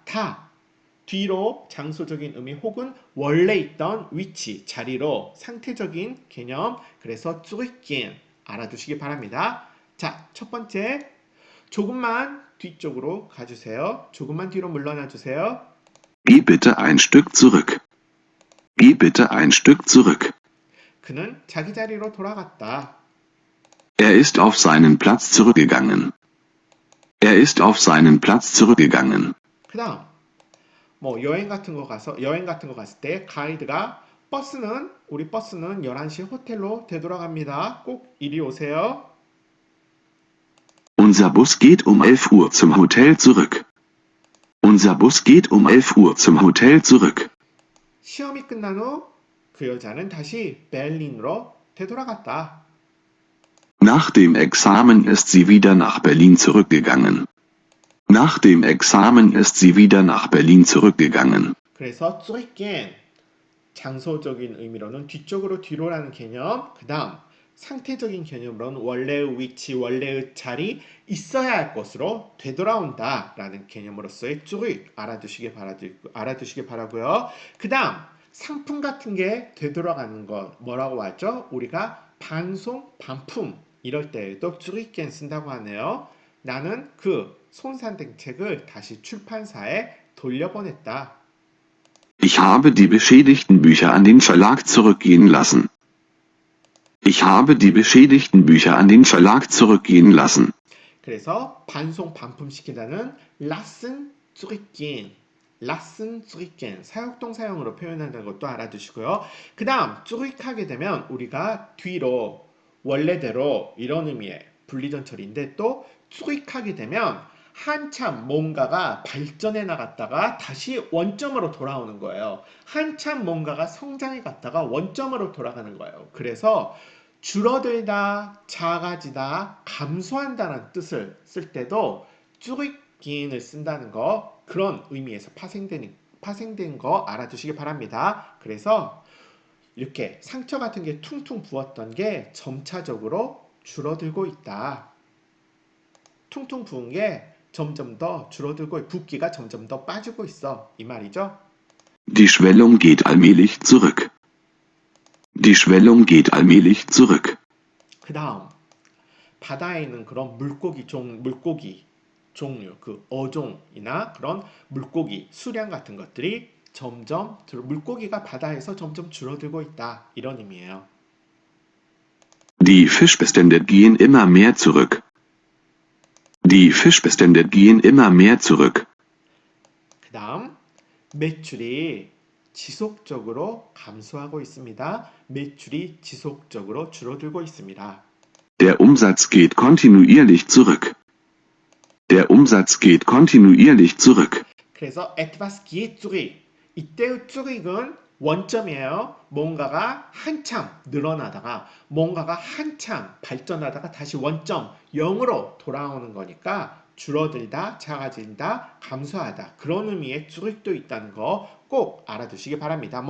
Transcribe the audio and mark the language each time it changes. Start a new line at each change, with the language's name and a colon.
Korean: 다 뒤로 장소적인 의미 혹은 원래 있던 위치, 자리로 상태적인 개념. 그래서 zurückgehen 알아두시기 바랍니다. 자, 첫 번째 조금만 뒤쪽으로 가주세요. 조금만 뒤로 물러나 주세요.
German: Geh bitte ein Stück zurück. Geh bitte ein Stück zurück.
Korean: 그는 자기 자리로 돌아갔다.
German: Er ist auf seinen Platz zurückgegangen. Er ist auf seinen Platz zurückgegangen.
Korean: 그 다음 뭐 여행 같은 거 갔을 때 가이드가 우리 버스는 11시 호텔로 되돌아갑니다. 꼭 이리 오세요.
German: Unser Bus geht um 11 Uhr zum Hotel zurück. Unser Bus geht um 11 Uhr zum Hotel zurück.
Korean: 시험이 끝난 후 그 여자는 다시 베를린으로 되돌아갔다.
German: Nach dem Examen ist sie wieder nach Berlin zurückgegangen. Nach dem Examen ist sie wieder nach Berlin zurückgegangen.
Korean: 그래서 zurückgehen 장소적인 의미로는 뒤로라는 개념. 그 다음 상태적인 개념으로는 원래의 위치, 원래의 자리, 있어야 할 곳으로 되돌아온다 라는 개념으로서의 zurück 알아두시기 바라고요. 그 다음 상품 같은 게 되돌아가는 것 뭐라고 하죠? 우리가 반품 이럴 때에도 zurückgehen 쓴다고 하네요. 나는 그 손산된 책을 다시 출판사에 돌려보냈다.
German: Ich habe die beschädigten Bücher an den Verlag zurückgehen lassen. Ich habe die beschädigten Bücher an den Verlag zurückgehen lassen.
Korean: 그래서 반송 반품시키다는
German: lassen zurückgehen, lassen zurückgehen
Korean: 사역동사형으로 표현하는 것도 알아두시고요. 그 다음 zurück하게 되면 우리가 뒤로 원래대로 이런 의미의 분리전철인데 또 zurück하게 되면 한참 뭔가가 발전해 나갔다가 다시 원점으로 돌아오는 거예요. 한참 뭔가가 성장해 갔다가 원점으로 돌아가는 거예요. 그래서 줄어들다, 작아지다, 감소한다는 뜻을 쓸 때도 쭈익기인을 쓴다는 거 그런 의미에서 파생된 거 알아두시기 바랍니다. 그래서 이렇게 상처 같은 게 퉁퉁 부었던 게 점차적으로 줄어들고 있다. 퉁퉁 부은 게 점점 더 줄어들고 붓기가 점점 더 빠지고 있어. 이 말이죠.
German: Die Schwellung geht allmählich zurück. Die Schwellung geht allmählich zurück.
Korean: 그 다음 바다에 있는 그런 물고기 종류, 그 어종이나 그런 물고기 수량 같은 것들이 물고기가 바다에서 점점 줄어들고 있다. 이런 의미예요.
German: Die Fischbestände gehen immer mehr zurück. Die Fischbestände gehen immer mehr zurück.
Korean: 그 다음 매출이 지속적으로 감소하고 있습니다. 매출이 지속적으로 줄어들고 있습니다.
German: Der Umsatz geht kontinuierlich zurück. Der Umsatz geht kontinuierlich zurück.
Korean: 그래서
German: etwas geht zurück.
Korean: 이때의 zurück은 원점이에요. 뭔가가 한참 늘어나다가 뭔가가 한참 발전하다가 다시 원점 0으로 돌아오는 거니까 줄어들다, 작아진다, 감소하다 그런 의미의 zurück도 있다는 거 꼭 알아두시기 바랍니다.